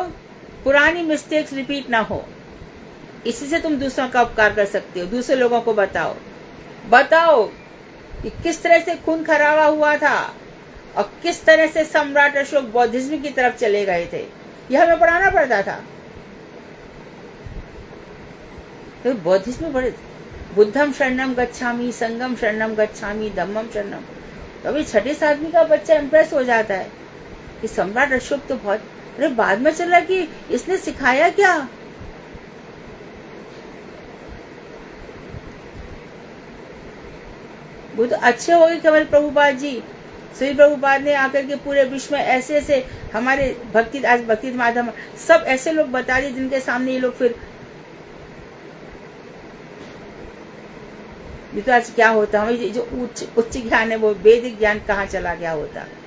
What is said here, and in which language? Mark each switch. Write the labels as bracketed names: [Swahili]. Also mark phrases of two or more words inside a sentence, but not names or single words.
[Hindi] पुरानी [English] mistakes repeat [Hindi] ना हो, इसी से तुम दूसरों का उपकार कर सकते हो। दूसरे लोगों को बताओ कि किस तरह से खून खराबा हुआ था और किस तरह से सम्राट अशोक बौद्धिज्म की तरफ चले गए थे, यह हमें पढ़ाना पड़ता था। तो बौद्धिज्म बड़े, [Pali] बुद्धम शरणम गच्छामि, संगम शरणम गच्छामि, धम्मम शरणम। [Hindi] तो अभी 6ठी-7वीं का बच्चा इम्प्रेस हो जाता है कि सम्राट अशोक तो बहुत, अरे बाद में चला कि इसने सिखाया क्या। वो तो अच्छे हो गए केवल प्रभुपाद जी, श्री प्रभुपाद ने आकर के पूरे विश्व में ऐसे ऐसे हमारे भक्ति माध्यम सब ऐसे लोग बता दिए जिनके सामने ये लोग फिर तो आज क्या होता, हमें जो उच्च ज्ञान है वो वैदिक ज्ञान कहाँ चला गया होता।